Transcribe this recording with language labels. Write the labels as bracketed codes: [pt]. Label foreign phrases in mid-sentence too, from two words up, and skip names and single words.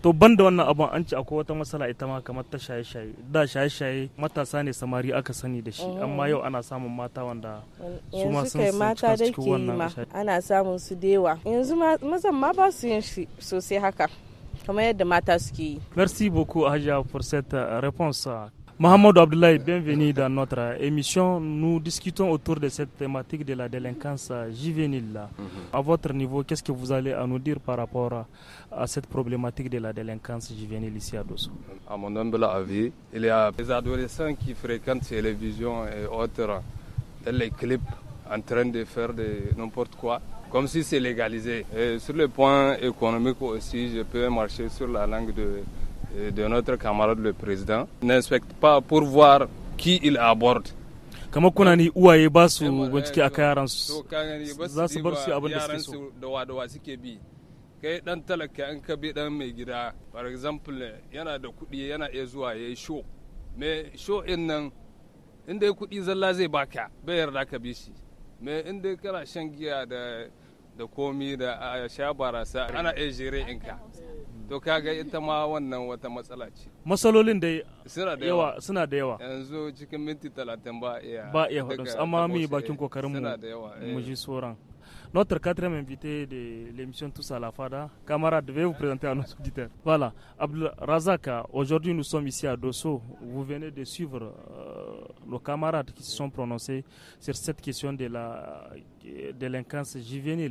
[ha] To ban da wannan abin an ce akwai wata matsala ita ma kamar ta shaye-shaye. Da shaye-shaye matasa ne samari aka sani da shi, amma yau ana samun mata wanda su ma sun cika cikin wannan shaye. Ana samun su da yawa. Yanzu mazan ma ba su yin shi sosai haka, kamar yadda mata suke yi. [fr] Merci beaucoup Haja pour cette réponse. Mohamed Abdoulaye, bienvenue dans notre émission. Nous discutons autour de cette thématique de la délinquance juvénile. À votre niveau, qu'est-ce que vous allez à nous dire par rapport à cette problématique de la délinquance juvénile ici à Dosso? À mon humble avis, il y a des adolescents qui fréquentent les télévisions et autres dans les clips en train de faire n'importe quoi, comme si c'est légalisé. Et sur le point économique aussi, je peux marcher sur la langue de notre camarade le président, n'inspecte pas pour voir qui il aborde. [ha] Kamar kuna ni uwaye ba su bincike a yaransu za su bar su abin da suke so. Da suke bi. Kai dan talaka in ka bi dan mai gida, [en] for example, [ha] yana da kuɗi yana iya zuwa yayi show. Me show in nan inda kuɗi zalla zai baka, bai yarda ka bi shi. Me inda kana shan giya da komi da sha barasa ana iya jere inka. to kaga ita ma wannan wata matsala ce. Matsalolin da suna da yawa yanzu cikin minti 30 ba iya faɗinsu, amma mu yi bakin kokarin mu ji sauran. [fr] Notre quatrième invité de l'émission Tous à la Fada, camarade, devez vous présenter à nos auditeurs. Voilà, Abdul Razak, aujourd'hui nous sommes ici à Dosso. Vous venez de suivre nos camarades qui se sont prononcés sur cette question de la délinquance juvénile.